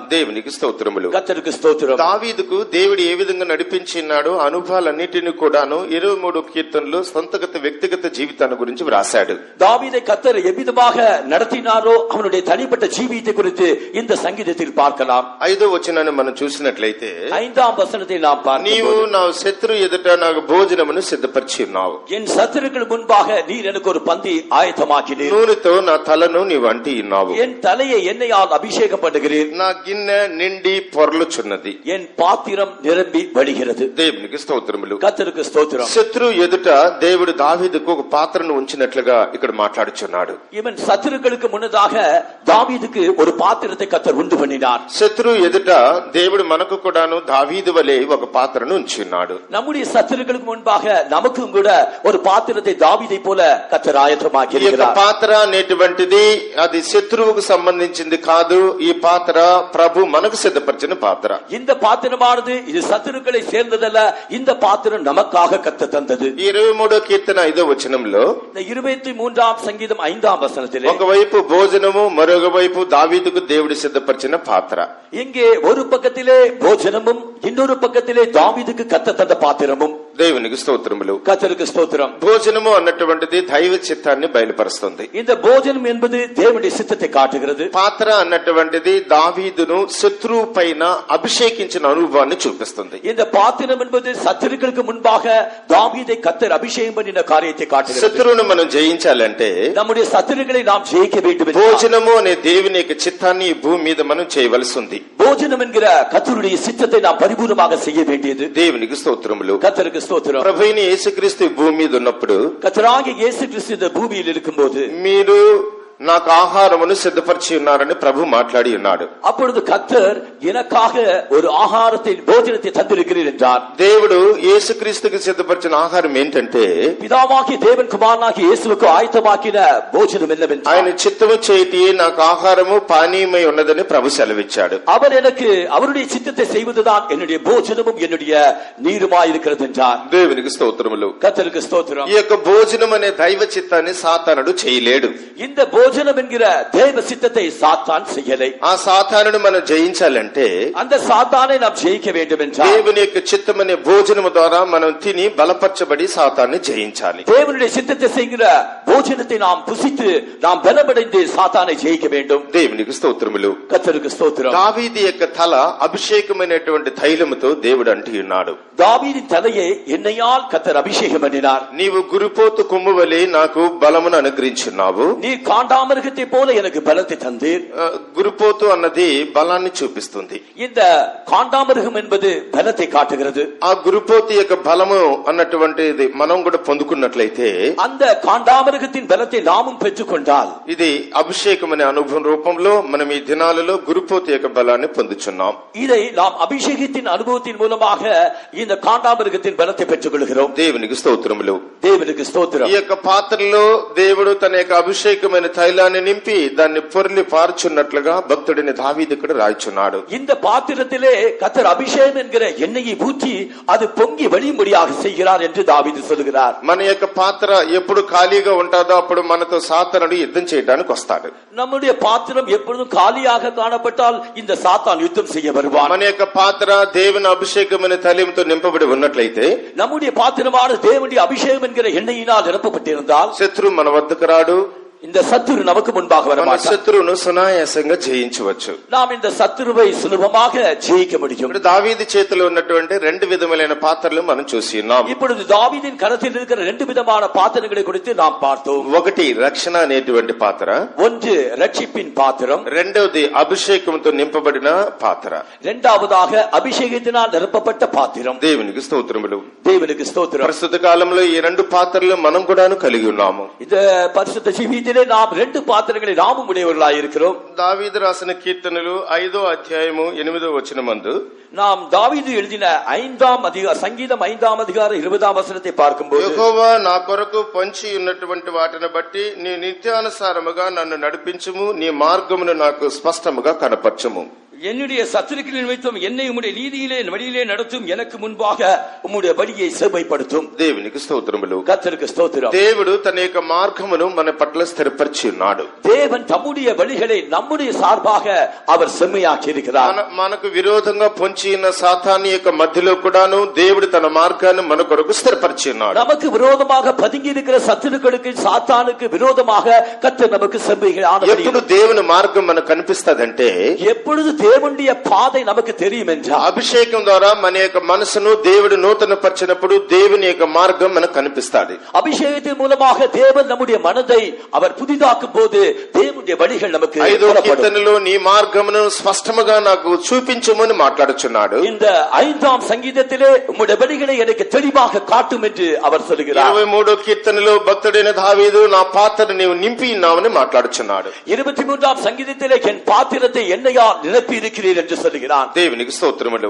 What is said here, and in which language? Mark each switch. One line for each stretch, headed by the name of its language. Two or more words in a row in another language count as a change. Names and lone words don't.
Telugu: దేవునికి స్తోత్రములు.
Tamil: கர்த்தருக்கு ஸ்தோத்திரம்.
Telugu: దావీదుకు దేవుడు ఏ విధంగా నడిపించినాడో అనుభవాలన్నిటిని కూడాను 23 కీర్తనలో సొంతగత వ్యక్తిగత జీవితాన్ని గురించి వ్రాశాడు.
Tamil: தாவீதை கர்த்தர் எவ்விதமாக நடத்தினாரோ அவனுடைய தனிப்பட்ட ஜீவியத்தை குறித்து இந்த சங்கீதத்தில் பார்க்கலாம்.
Telugu: 5వ వచనాన్ని మనం చూసినట్లయితే
Tamil: 5ஆம் வசனத்தை நாம்
Telugu: నీవు
Tamil: பார்க்கிறோம்.
Telugu: నా శత్రు ఎదుట నాకు భోజనమును సిద్ధపరిచి ఉన్నావు.
Tamil: என் சத்துருக்கள் முன்பாக நீர் எனக்கு ஒரு பந்தி ஆயத்தமாக்கினீர்.
Telugu: నూనెతో నా తలను నీవు అంటి ఉన్నావు.
Tamil: என் தலையை எண்ணெயால் அபிஷேகம் பண்ணுகிறீர்.
Telugu: నా గిన్నె నిండి పొర్లుచున్నది.
Tamil: என் பாத்திரம் நிரம்பி வழிகிறது.
Telugu: దేవునికి స్తోత్రములు.
Tamil: கர்த்தருக்கு ஸ்தோத்திரம்.
Telugu: శత్రు ఎదుట దేవుడు దావీదుకు ఒక పాత్రను ఉంచినట్లుగా ఇక్కడ మాట్లాడుచున్నాడు.
Tamil: இவன் சத்துருக்களுக்கு முன்னதாக தாவீதுக்கு ஒரு பாத்திரத்தை கர்த்தர் உண்டு பண்ணினார்.
Telugu: శత్రు ఎదుట దేవుడు మనకు కూడాను దావీదు వలె ఒక పాత్రను ఉంచున్నాడు.
Tamil: நம்முடைய சத்துருக்களுக்கு முன்பாக நமக்கும் கூட ஒரு பாத்திரத்தை தாவீதை போல கர்த்தர் ஆயத்தமாக்கி
Telugu: ఈ యొక్క
Tamil: இருக்கிறார்.
Telugu: పాత్ర అనేటువంటిది అది శత్రువుకు సంబంధించింది కాదు. ఈ పాత్ర ప్రభు మనకు సిద్ధపరిచిన పాత్ర.
Tamil: இந்த பாத்திரமானது இது சத்துருக்களை சேர்ந்ததல்ல, இந்த பாத்திரம் நமக்காக கர்த்தர் தந்தது.
Telugu: 23వ కీర్తన 5వ వచనంలో
Tamil: இந்த 23ஆம் சங்கீதம் 5ஆம் வசனத்திலே
Telugu: ఒకవైపు భోజనము, మరొక వైపు దావీదుకు దేవుడు సిద్ధపరిచిన పాత్ర.
Tamil: இங்கே ஒரு பக்கத்திலே போஜனமும் இன்னொரு பக்கத்திலே தாவீதுக்கு கர்த்தர் தந்த பாத்திரமும்.
Telugu: దేవునికి స్తోత్రములు.
Tamil: கர்த்தருக்கு ஸ்தோத்திரம்.
Telugu: భోజనము అన్నటువంటిది దైవ చిత్తాన్ని బయలుపరుస్తుంది.
Tamil: இந்த போஜனம் என்பது தேவனுடைய சித்தத்தை காட்டுகிறது.
Telugu: పాత్ర అన్నటువంటిది దావీదును శత్రువు పైన అభిషేకించిన అనుభవాన్ని చూపిస్తుంది.
Tamil: இந்த பாத்திரம் என்பது சத்துருக்களுக்கு முன்பாக தாவீதை கர்த்தர் அபிஷேகம் பண்ணின காரியத்தை காட்டுகிறது.
Telugu: శత్రువును మనం జయించాలంటే
Tamil: நம்முடைய சத்துருக்களை நாம் ஜெயிக்க வேண்டும்.
Telugu: భోజనము అనే దేవుని యొక్క చిత్తాన్ని ఈ భూమి మీద మనం చేయవలసి ఉంది.
Tamil: போஜனம் என்கிற கர்த்தருடைய சித்தத்தை நாம் பரிபூர்ணமாக செய்ய வேண்டியது.
Telugu: దేవునికి స్తోత్రములు.
Tamil: கர்த்தருக்கு ஸ்தோத்திரம்.
Telugu: ప్రభువైన యేసుక్రీస్తు ఈ భూమి మీద ఉన్నప్పుడు
Tamil: கர்த்தராகிய இயேசு கிறிஸ்து இந்த பூமியில் இருக்கும்போது
Telugu: మీరు నాకు ఆహారమును సిద్ధపరిచి ఉన్నారని ప్రభు మాట్లాడి ఉన్నాడు.
Tamil: அப்பொழுது கர்த்தர் எனக்காக ஒரு ஆகாரத்தை போஜனத்தை தந்திருக்கிறீர் என்றார்.
Telugu: దేవుడు యేసుక్రీస్తుకి సిద్ధపరిచిన ఆహారం ఏంటంటే
Tamil: பிதாவாகிய தேவன் குமாரனாகிய இயேசுவுக்கு ஆயத்தமாக்கின போஜனம் என்னவென்றால்
Telugu: ఆయన చిత్తము చేతి నాకు ఆహారము పానీయమై ఉన్నదని ప్రభు సెలవిచ్చాడు.
Tamil: அவர் எனக்கு அவருடைய சித்தத்தை செய்வதுதான் என்னுடைய போஜனமும் என்னுடைய நீருமாய் இருக்கிறது என்றார்.
Telugu: దేవునికి స్తోత్రములు.
Tamil: கர்த்தருக்கு ஸ்தோத்திரம்.
Telugu: ఈ యొక్క భోజనం అనే దైవ చిత్తాన్ని సాతానుడు చేయలేడు.
Tamil: இந்த போஜனம் என்கிற தேவ சித்தத்தை சாத்தான் செய்யலை.
Telugu: ఆ సాతానుడు మనం జయించాలంటే
Tamil: அந்த சாத்தானை நாம் ஜெயிக்க வேண்டும் என்றால்
Telugu: దేవుని యొక్క చిత్తం అనే భోజనము ద్వారా మనం తిని బలపరచబడి సాతాన్ని జయించాలి.
Tamil: தேவனுடைய சித்தத்தை செய்கிற போஜனத்தை நாம் புசித்து நாம் பலமடைந்து சாத்தானை ஜெயிக்க வேண்டும்.
Telugu: దేవునికి స్తోత్రములు.
Tamil: கர்த்தருக்கு ஸ்தோத்திரம்.
Telugu: దావీదు యొక్క తల అభిషేకమైనటువంటి తైలముతో దేవుడు అంటి ఉన్నాడు.
Tamil: தாவீதின் தலையை எண்ணெயால் கர்த்தர் அபிஷேகம் பண்ணினார்.
Telugu: నీవు గురిపోతు కొమ్ము వలె నాకు బలమును అనుగ్రహించున్నావు.
Tamil: நீ காண்டாமிருகத்தை போல எனக்கு பலத்தை தந்தீர்.
Telugu: గురిపోతు అన్నది బలాన్ని చూపిస్తుంది.
Tamil: இந்த காண்டாமிருகம் என்பது பலத்தை காட்டுகிறது.
Telugu: ఆ గురిపోతు యొక్క బలము అన్నటువంటిది మనం కూడా పొందుకున్నట్లయితే
Tamil: அந்த காண்டாமிருகத்தின் பலத்தை நாமும் பெற்றுக்கொண்டால்
Telugu: ఇది అభిషేకం అనే అనుభవం రూపంలో మనం ఈ దినాలలో గురిపోతు యొక్క బలాన్ని పొందుచున్నాం.
Tamil: இதை நாம் அபிஷேகத்தின் அனுபவத்தின் மூலமாக இந்த காண்டாமிருகத்தின் பலத்தை பெற்றுக் கொள்கிறோம்.
Telugu: దేవునికి స్తోత్రములు.
Tamil: தேவனுக்கு ஸ்தோத்திரம்.
Telugu: ఈ యొక్క పాత్రలో దేవుడు తన యొక్క అభిషేకమైన తైలాన్ని నింపి దాన్ని పొర్లి పార్చున్నట్లుగా భక్తుడిని దావీదు ఇక్కడ రాయిచున్నాడు.
Tamil: இந்த பாத்திரத்திலே கர்த்தர் அபிஷேகம் என்கிற எண்ணெயை ஊற்றி அது பொங்கி வழியும்படியாக செய்கிறார் என்று தாவீது சொல்கிறார்.
Telugu: మన యొక్క పాత్ర ఎప్పుడు ఖాళీగా ఉంటుందో అప్పుడు మనతో సాతానుడు యుద్ధం చేయడానికి వస్తాడు.
Tamil: நம்முடைய பாத்திரம் எப்பொழுதும் காலியாக காணப்பட்டால் இந்த சாத்தான் யுத்தம் செய்ய வருவான்.
Telugu: మన యొక్క పాత్ర దేవుని అభిషేకమైన తైలంతో నింపబడి ఉన్నట్లయితే
Tamil: நம்முடைய பாத்திரமான தேவனுடைய அபிஷேகம் என்கிற எண்ணெயினால் நிரப்பப்பட்டிருந்தால்
Telugu: శత్రువు మన వద్దకు రాడు.
Tamil: இந்த சத்துரு நமக்கு முன்பாக
Telugu: మన
Tamil: வரமாட்டார்.
Telugu: శత్రువును సునాయాసంగా జయించవచ్చు.
Tamil: நாம் இந்த சத்துருவை சுலபமாக ஜெயிக்க முடியும்.
Telugu: ఇప్పుడు దావీదు చేతిలో ఉన్నటువంటి రెండు విధములైన పాత్రలు మనం చూసి ఉన్నాం.
Tamil: இப்பொழுது தாவீதின் கரத்தில் இருக்கிற ரெண்டு விதமான பாத்திரங்களை குறித்து நாம் பார்த்தோம்.
Telugu: ఒకటి రక్షణ అనేటువంటి పాత్ర,
Tamil: ஒன்று ரட்சிப்பின் பாத்திரம்,
Telugu: రెండవది అభిషేకంతో నింపబడిన పాత్ర.
Tamil: இரண்டாவதாக அபிஷேகத்தினால் நிரப்பப்பட்ட பாத்திரம்.
Telugu: దేవునికి స్తోత్రములు.
Tamil: தேவனுக்கு ஸ்தோத்திரம்.
Telugu: ప్రస్తుత కాలంలో ఈ రెండు పాత్రలు మనం కూడాను కలిగి ఉన్నాము.
Tamil: இந்த பரிசுத்த ஜீவியத்திலே நாம் ரெண்டு பாத்திரங்களை நாமும் உடையவர்களாய் இருக்கிறோம்.
Telugu: దావీదు రాసిన కీర్తనలు 5వ అధ్యాయము 8వ వచనమందు
Tamil: நாம் தாவீது எழுதின சங்கீதம் 5ஆம் அதிகாரம் 20ஆம் வசனத்தை பார்க்கும்போது
Telugu: యెహోవా నా కొరకు పొంచి ఉన్నటువంటి వాటిని బట్టి నీ నిత్యానుసారముగా నన్ను నడిపించుము, నీ మార్గమును నాకు స్పష్టముగా కనపరచుము.
Tamil: என்னுடைய சத்துருக்களின் நிமித்தம் என்னை உம்முடைய நீதியிலே வழியிலே நடத்தும், எனக்கு முன்பாக உம்முடைய வழியை செவ்வைப்படுத்தும்.
Telugu: దేవునికి స్తోత్రములు.
Tamil: கர்த்தருக்கு ஸ்தோத்திரம்.
Telugu: దేవుడు తన యొక్క మార్గమును మన పట్ల స్థిరపరిచి ఉన్నాడు.
Tamil: தேவன் தம்முடைய வழிகளை நம்முடைய சார்பாக அவர் செம்மையாக்கி இருக்கிறார்.
Telugu: మనకు విరోధంగా పొంచి ఉన్న సాతాను యొక్క మధ్యలో కూడాను దేవుడు తన మార్గాన్ని మన కొరకు స్థిరపరిచి ఉన్నాడు.
Tamil: நமக்கு விரோதமாக பதுங்கி இருக்கிற சத்துருக்களுக்கு சாத்தானுக்கு விரோதமாக கர்த்தர் நமக்கு செம்மையான
Telugu: ఎప్పుడు దేవుని మార్గం మనకు కనిపిస్తదంటే
Tamil: எப்பொழுது தேவனுடைய பாதை நமக்கு தெரியும் என்றால்
Telugu: అభిషేకం ద్వారా మన యొక్క మనసును దేవుడు నూతన పరిచినప్పుడు దేవుని యొక్క మార్గం మనకు కనిపిస్తాది.
Tamil: அபிஷேகத்தின் மூலமாக தேவன் நம்முடைய மனதை அவர் புதிதாக்கும் போது தேவனுடைய வழிகள் நமக்கு
Telugu: 5వ కీర్తనలో నీ మార్గమును స్పష్టముగా నాకు చూపించుమని మాట్లాడుచున్నాడు.
Tamil: இந்த 5ஆம் சங்கீதத்திலே உம்முடைய வழிகளை எனக்கு தெளிவாக காட்டும் என்று அவர் சொல்கிறார்.
Telugu: 23వ కీర్తనలో భక్తుడైన దావీదు నా పాత్రను నీవు నింపి ఉన్నావని మాట్లాడుచున్నాడు.
Tamil: 23ஆம் சங்கீதத்திலே என் பாத்திரத்தை எண்ணெயால் நிரப்பி இருக்கிறீர் என்று சொல்கிறான்.
Telugu: దేవునికి స్తోత్రములు.